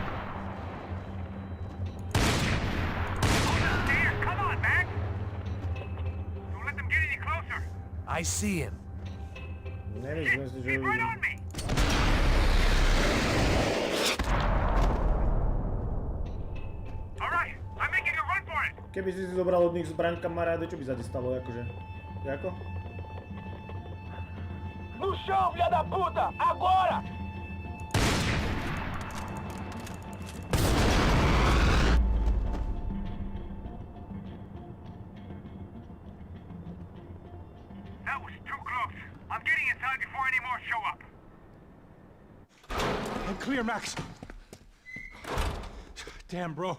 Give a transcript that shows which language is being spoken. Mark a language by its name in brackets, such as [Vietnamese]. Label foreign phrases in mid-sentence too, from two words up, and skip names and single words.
[English] On the stairs! Come on, Max! Don't let them get any closer! I see him. Shit! He's right on me! Alright, I'm making a run for it! [Slovak] Keby si zobral od nich zbraň kamaráde, čo by sa ti stalo, akože? Jako? [English] Come [Portuguese] No chão, filha da puta! Agora! [English] That was too close. I'm getting inside before any more show up. I'm clear, Max. Damn, bro.